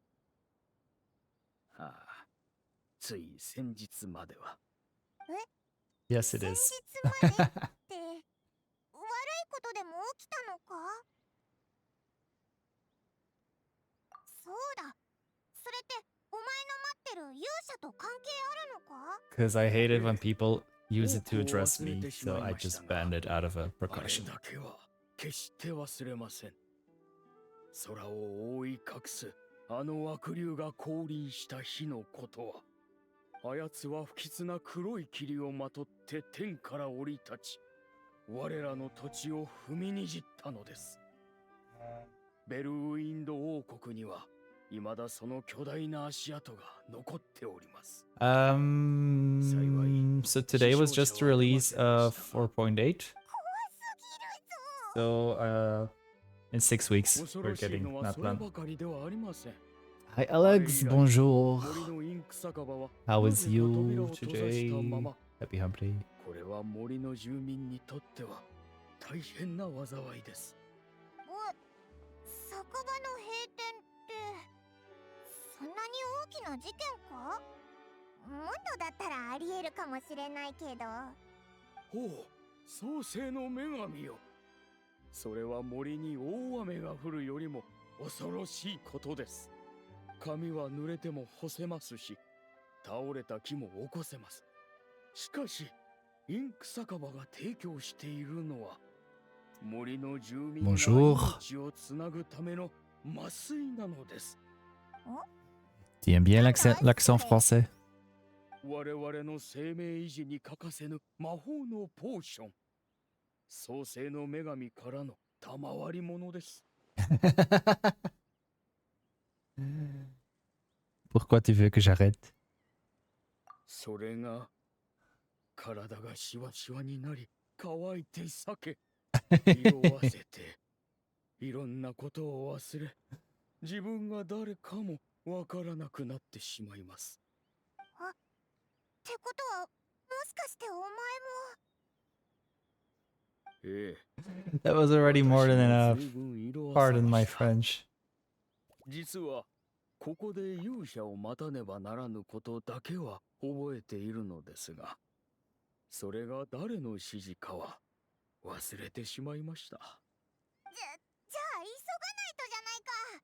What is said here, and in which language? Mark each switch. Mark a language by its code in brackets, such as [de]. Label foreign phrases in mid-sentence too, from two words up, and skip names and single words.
[ja] ああ、つい先日までは。 [en] Yes, it [ja] 先 [en] is. [ja] 日までって悪いことでも起きたのか？そうだ、それってお前の待ってる勇者と関係あるのか？ [en] Because I hate it when people use it to address me, so I just banned it out of a [ja] あれ [en] precaution. [ja] だけは決して忘れません。空を覆い隠すあの悪竜が降臨した日のことは、あやつは不吉な黒い霧をまとって天から降り立ち、我らの土地を踏みにじったのです。ベルウィンド王国には未だその巨大な足跡が残っております。 [en] So today was just the release of 4.8. So in 6 weeks [ja] 恐 [en] we're [ja] ろしい [en] getting [ja] のは [en] that [ja] それ [en] one. [ja] ばかりではありません。 [en] Hi Alex, bonjour. [ja] 森のインク酒場は [en] How [ja] な [en] is [ja] ぜか [en] you [ja] 扉を閉ざしたま [en] today? [ja] ま。 [en] Happy hump day. [ja] これは森の住民にとっては大変な災いです。酒場の閉店ってそんなに大きな事件か？もっとだったらありえるかもしれないけど。ほう、創世の女神よ。それは森に大雨が降るよりも恐ろしいことです。髪は濡れても干せますし、倒れた木も起こせます。しかしインク酒場が提供しているのは森の住民が [fr] Bonjour. [ja] 命をつなぐための麻酔なのです。 [fr] Tu aimes bien l'accent français? [ja] 我々の生命維持に欠かせぬ魔法のポーション。創世の女神からの賜り物です。 [fr] Pourquoi tu veux que j'arrête? [ja] それが体がシワシワになり乾いて裂け色あせていろんなことを忘れ、自分が誰かもわからなくなってしまいます。ってことはもしかしてお前も。ええ、 [en] That was already more than [ja] 私も [en] enough. [ja] 随分色あさ [en] Pardon [ja] ま [en] my [ja] した。 [en] French. [ja] 実はここで勇者を待たねばならぬことだけは覚えているのですが、それが誰の指示かは忘れてしまいました。じゃあ急がないとじゃないか。